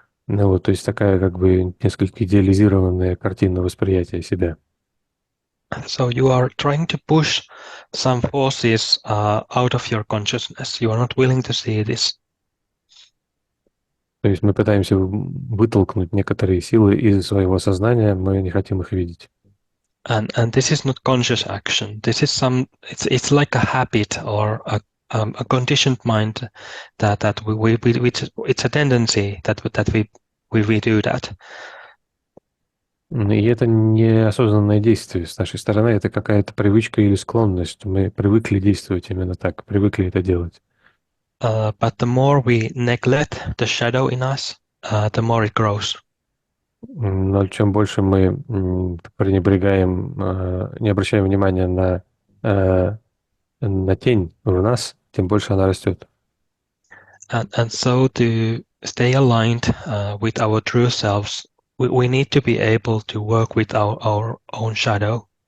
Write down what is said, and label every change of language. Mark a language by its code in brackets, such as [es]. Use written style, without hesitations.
[ru] Ну вот, то есть такая как бы несколько идеализированная картина восприятия себя. [en] So you are trying to push some forces out of your consciousness. You are not willing to see this. [ru] То есть мы пытаемся вытолкнуть некоторые силы из своего сознания, мы не хотим их видеть. And this is not conscious action. This is it's like a habit or a conditioned mind that we it's a tendency that we do that. И это неосознанное действие с нашей стороны, это какая-то привычка или склонность. Мы привыкли действовать именно так, привыкли это делать. [en] But the more we neglect the shadow in us, the more it grows. [ru] Но чем больше мы пренебрегаем, не обращаем внимания на тень в нас, тем больше она растет. [en] And so to stay aligned with our true selves, we need to be able to work with our own shadow.